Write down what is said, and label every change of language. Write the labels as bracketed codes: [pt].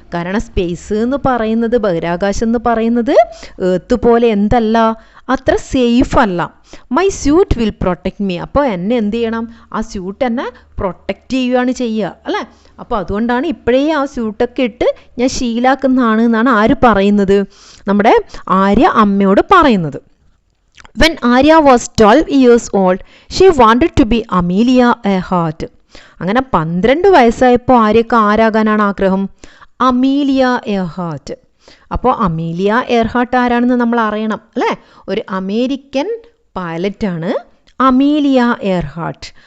[ml] കാരണം സ്പേസ് എന്ന് പറയുന്നത്, ബഹിരാകാശം എന്ന് പറയുന്നത് എർത്ത് പോലെ എന്തല്ല, അത്ര സേഫ് അല്ല. [en] My suit will protect me. [ml] അപ്പോൾ എന്നെ എന്ത് ചെയ്യണം? ആ സ്യൂട്ട് എന്നെ പ്രൊട്ടക്റ്റ് ചെയ്യുകയാണ് ചെയ്യുക അല്ലേ? അപ്പോൾ അതുകൊണ്ടാണ് ഇപ്പോഴേ ആ സ്യൂട്ടൊക്കെ ഇട്ട് ഞാൻ ശീലാക്കുന്നതാണ് എന്നാണ് ആര് പറയുന്നത്? നമ്മുടെ ആര്യ അമ്മയോട് പറയുന്നത്. [en] When Arya was 12 years old, she wanted to be Amelia Earhart. [ml] അങ്ങനെ 12 വയസ്സായപ്പോൾ ആര്യക്ക് ആരാകാനാണ് ആഗ്രഹം? അമീലിയ എയർഹാർട്ട്. അപ്പോൾ അമീലിയ എയർഹാർട്ട് ആരാണെന്ന് നമ്മൾ അറിയണം അല്ലേ? ഒരു അമേരിക്കൻ പൈലറ്റാണ് അമീലിയ എയർഹാർട്ട്.